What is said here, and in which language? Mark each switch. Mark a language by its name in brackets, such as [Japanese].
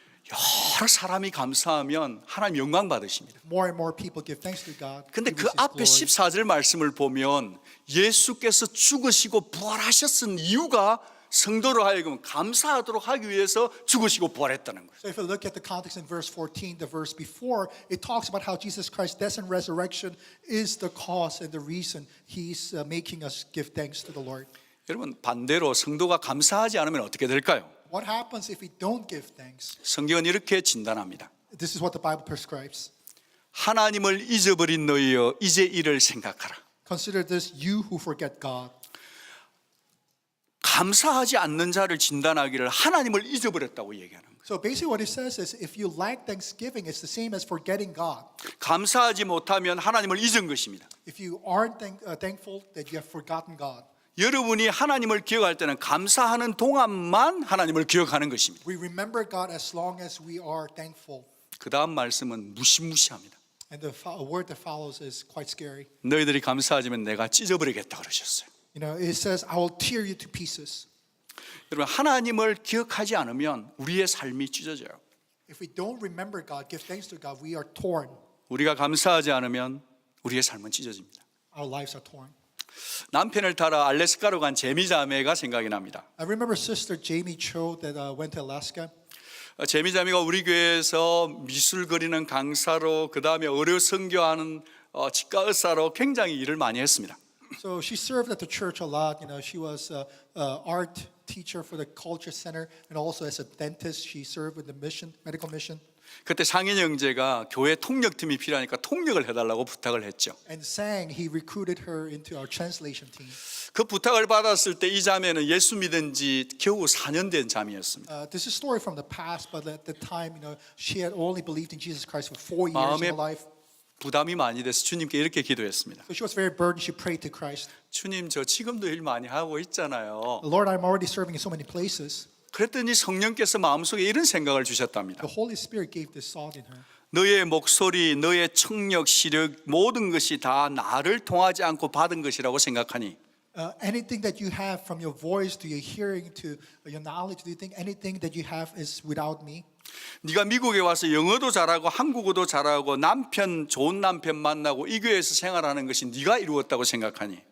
[Korean] 여러 사람이 감사하면 하나님 영광 받으십니다. [English] More and more people give thanks to God. [Korean] 근데 [English] He [Korean] 그 [English] receives [Korean] 앞에 [English] glory. [Korean] 14절 말씀을 보면 예수께서 죽으시고 부활하셨은 이유가 성도로 하여금 감사하도록 하기 위해서 죽으시고 부활했다는 거예요. [English] So if you look at the context in verse 14, the verse before, it talks about how Jesus Christ's death and resurrection is the cause and the reason He's making us give thanks to the Lord. [Korean] 여러분 반대로 성도가 감사하지 않으면 어떻게 될까요? [English] What happens if we don't give thanks? [Korean] 성경은 이렇게 진단합니다. [English] This is what the Bible prescribes. [Korean] 하나님을 잊어버린 너희여 이제 이를 생각하라. [English] Consider this, you who forget God. [Korean] 감사하지 않는 자를 진단하기를 하나님을 잊어버렸다고 얘기하는 거예요. [English] So basically what it says is if you lack thanksgiving, it's the same as forgetting God. [Korean] 감사하지 못하면 하나님을 잊은 것입니다. [English] If you aren't thankful, that you have forgotten God. [Korean] 여러분이 하나님을 기억할 때는 감사하는 동안만 하나님을 기억하는 것입니다. [English] We remember God as long as we are thankful. [Korean] 그 다음 말씀은 무시무시합니다. [English] And the word that follows is quite scary. [Korean] 너희들이 감사하지만 내가 찢어버리겠다 그러셨어요. [English] You know, it says, I will tear you to pieces. [Korean] 여러분 하나님을 기억하지 않으면 우리의 삶이 찢어져요. [English] If we don't remember God, give thanks to God, we are torn. [Korean] 우리가 감사하지 않으면 우리의 삶은 찢어집니다. [English] Our lives are torn. [Korean] 남편을 따라 알래스카로 간 제미 자매가 생각이 납니다. [English] I remember Sister Jamie Cho that went to Alaska. [Korean] 제미 자매가 우리 교회에서 미술 그리는 강사로 그 다음에 의료 선교하는 치과 의사로 굉장히 일을 많이 했습니다. [English] So she served at the church a lot. You know, she was an art teacher for the culture center, and also as a dentist, she served with the mission, medical mission. [Korean] 그때 상인 형제가 교회 통역팀이 필요하니까 통역을 해달라고 부탁을 했죠. [English] And sang, he recruited her into our translation team. [Korean] 그 부탁을 받았을 때 이 자매는 예수 믿은 지 겨우 4년 된 자매였습니다. [English] This is a story from the past, but at the time, you know, she had only believed in Jesus Christ for 4 years in her life. [Korean] 부담이 많이 돼서 주님께 이렇게 기도했습니다. [English] So she was very burdened. She prayed to Christ. [Korean] 주님, 저 지금도 일 많이 하고 있잖아요. [English] Lord, I'm already serving in so many places. [Korean] 그랬더니 성령께서 마음속에 이런 생각을 주셨답니다. [English] The Holy Spirit gave this thought in her. [Korean] 너의 목소리, 너의 청력, 시력 모든 것이 다 나를 통하지 않고 받은 것이라고 생각하니 [English] Anything that you have from your voice to your hearing to your knowledge, do you think anything that you have is without me? [Korean] 네가 미국에 와서 영어도 잘하고 한국어도 잘하고 남편 좋은 남편 만나고 이 교회에서 생활하는 것이 네가 이루었다고 생각하니